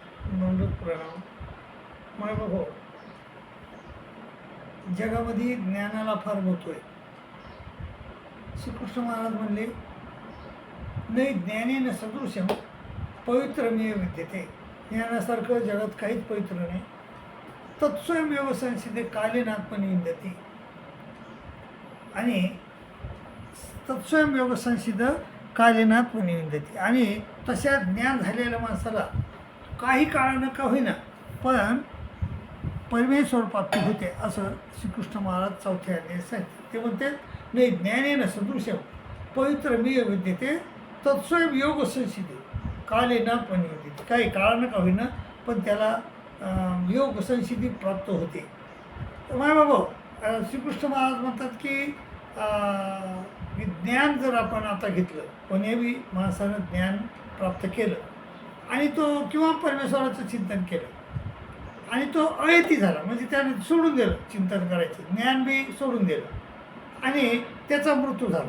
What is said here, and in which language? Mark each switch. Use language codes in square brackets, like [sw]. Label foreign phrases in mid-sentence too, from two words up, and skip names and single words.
[mr] नमस्कार प्रणाम. माय बाबा, जगामध्ये ज्ञानाला फार महत्त्व आहे. श्रीकृष्ण महाराज म्हणले, [sa] नाही ज्ञानेन सदृशम पवित्रमेव विद्यते. [mr] ज्ञानासारखं जगात काहीच पवित्र नाही. [sa] तत्स्वयंमेव संसिद्धे कालेनात्मनि विद्यते. आणि तत्स्वयंमेव संसिद्ध कालेनात्मनि विद्यते. [mr] आणि तशा ज्ञान झालेल्या माणसाला काही काळानं का होईना पण परमेश्वर प्राप्ती होते, असं श्रीकृष्ण महाराज चौथ्या अध्यायात सांगते. ते म्हणते, [sa] नाही ज्ञानेन सदृशम पवित्रमेव विद्यते तत्स्वयं योग संसिद्धे कालेनात्मनि विद्यते. [mr] काही काळानं का होईना पण त्याला योग संसिद्धी प्राप्त होते. माय बाबा, श्रीकृष्ण महाराज म्हणतात की ज्ञान जर आपण आता घेतलं, कोण्याही माणसानं ज्ञान प्राप्त केलं आणि तो किंवा परमेश्वराचं चिंतन केलं आणि तो अयती झाला, म्हणजे त्याने सोडून दिलं चिंतन करायचं, ज्ञान बी सोडून दिलं आणि त्याचा मृत्यू झाला.